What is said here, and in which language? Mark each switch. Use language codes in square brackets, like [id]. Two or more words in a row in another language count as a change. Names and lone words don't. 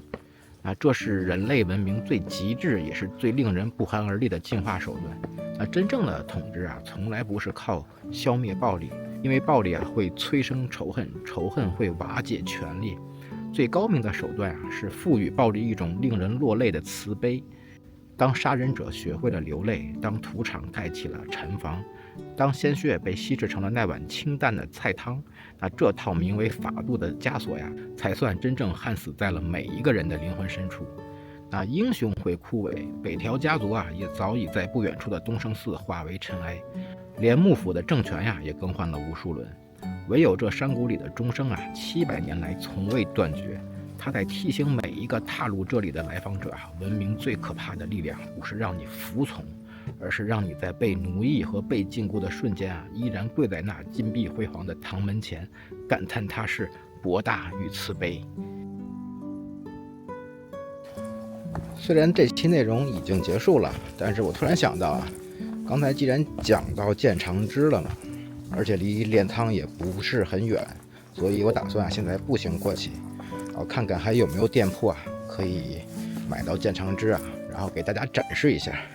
[zh] 這是人類文明最极致也是最令人不寒而栗的进化手段。真正的統治從來不是靠消滅暴力，因為暴力會催生仇恨，仇恨会瓦解權力。最高明的手段是賦予暴力一種令人落淚的慈悲。當殺人者學會了流淚，當屠場蓋起了禪房，當鮮血被稀釋成了那碗清淡的菜湯，那這套名為法度的枷鎖才算真正焊死在了每一個人的靈魂深處。那英雄會枯萎，北條家族也早已在不遠處的東勝寺化為塵埃，連幕府的政權也更換了無數輪。唯有這山谷裡的鐘聲700年來從未斷絕。他在提醒每一個踏入這裡的來訪者文明最可怕的力量不是讓你服從，而是讓你在被奴役和被禁錮的瞬間依然跪在那金碧輝煌的堂門前，感嘆它是博大與慈悲。雖然這期內容已經結束了，但是我突然想到剛才既然講到建長之了嘛，而且離鎌倉也不是很遠， 所以我打算現在步行過去，看看還有沒有店鋪可以買到健腸汁然後給大家展示一下。